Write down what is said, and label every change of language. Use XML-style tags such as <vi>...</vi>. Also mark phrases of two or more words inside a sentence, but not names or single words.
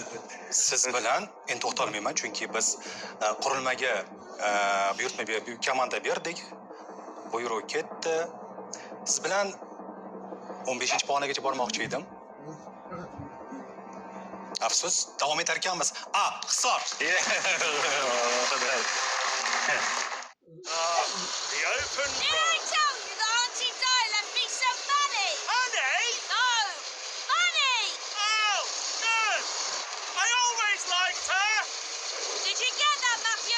<uz>Siz bilan endi to'xtalmayman chunki biz qurilmaga buyurtma komanda berdik. Buyruq ketdi. Siz bilan 15-pog'onagacha bormoqchi edim. Afsus, davom etar ekanmiz. A. Hisor.</uz> <en>The open Did I tell you that Auntie Di left me some money? Honey! No, money! Oh, good! I always liked her! Did you get that, Matthew?</en>